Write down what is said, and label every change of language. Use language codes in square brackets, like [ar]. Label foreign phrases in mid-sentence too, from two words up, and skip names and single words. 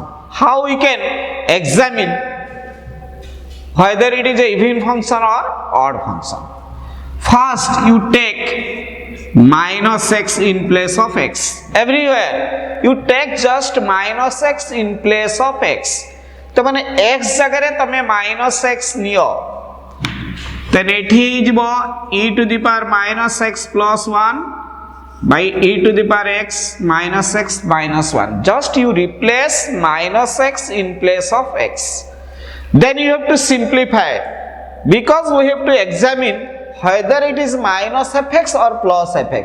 [en] How we can examine whether it is an even function or odd function? First you take minus x in place of x. Everywhere you take just minus x in place of x. [or] ତ ମାନେ x ଜାଗା ରେ ତମେ [en] minus x [or] नियो then ଏଠି ଯିବ [en] e to the power minus x plus 1 by e to the power x minus 1. Just you replace minus x in place of x. Then you have to simplify because we have to examine whether it is minus fx or plus fx.